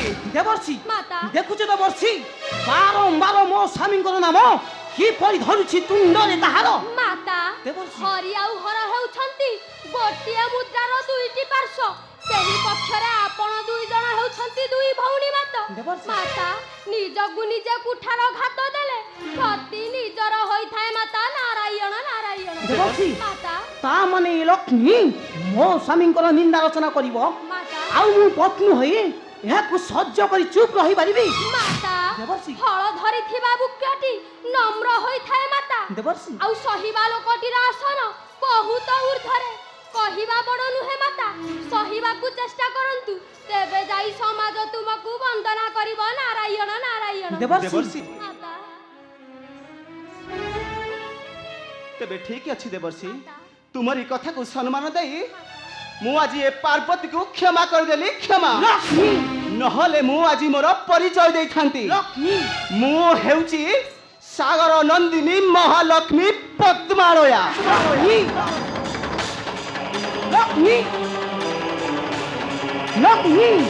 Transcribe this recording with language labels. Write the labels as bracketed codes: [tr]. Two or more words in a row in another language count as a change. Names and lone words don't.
[or] ଦେବର୍ଷି ଦେଖୁଛ ଦେବର୍ଷି ବାରମ୍ବାର ମୋ ସ୍ୱାମୀ ନାମ କି ପରି ଧରୁଛି ତୁଣ୍ଡରେ ତାହାର माता देवर्षि ହରି ଆଉ ହର ହେଉଛନ୍ତି ଗୋଟିଏ ମୁଦ୍ରାର ଦୁଇଟି ପାର୍ଶ୍ୱ ସେହି ପକ୍ଷରେ ଆପଣ ଦୁଇ ଜଣ ହେଉଛନ୍ତି ଦୁଇ ଭଉଣୀ ମାତା देवर्षि ମାତା ନିଜକୁ ନିଜେ କୁଠାର ଘାତ ଦେଲେ ଗତି ନିଜର ହୋଇଥାଏ ମାତା ନାରାୟଣ ନାରାୟଣ देवर्षि माता ତା ମାନେ ଲକ୍ଷ୍ମୀ ମୋ ସ୍ୱାମୀ ନିନ୍ଦା ରଚନା କରିବ माता ଆଉ ମୁଁ ପତ୍ନୀ ହୋଇ ଏହାକୁ ସହ୍ୟ କରି ଚୁପ୍ ରହି ପାରିବି माता देवर्षि ଫଳ ଧରିଥିବା ବୃକ୍ଷଟି ନମ୍ର ହୋଇଥାଏ ମାତା देवर्षि ଆଉ ସହିବା ଲୋକଟିର ଆସନ ବହୁତ ଊର୍ଦ୍ଧ୍ୱରେ କହିବା ବଡ଼ ନୁହେଁ ମାତା ସହିବାକୁ ଚେଷ୍ଟା କରନ୍ତୁ ତେବେ ଯାଇ ସମାଜ ତୁମକୁ ବନ୍ଦନା କରିବ ନାରାୟଣ ନାରାୟଣ देवर्षि माता ତେବେ ଠିକ୍ ଅଛି ଦେବର୍ଷି ତୁମରି କଥା କୁ ସମ୍ମାନ ଦେଇ ମୁଁ ଆଜି ଏ ପାର୍ବତୀ କୁ କ୍ଷମା କର ଦେଲି କ୍ଷମା लक्ष्मी ନହେଲେ ମୁଁ ଆଜି ମୋର ପରିଚୟ ଦେଇ ଥାନ୍ତି लक्ष्मी ମୁଁ ହେଉଛି ସାଗର ନନ୍ଦିନୀ ମହାଲକ୍ଷ୍ମୀ ପଦ୍ମାଳୟା लक्ष्मी लक्ष्मी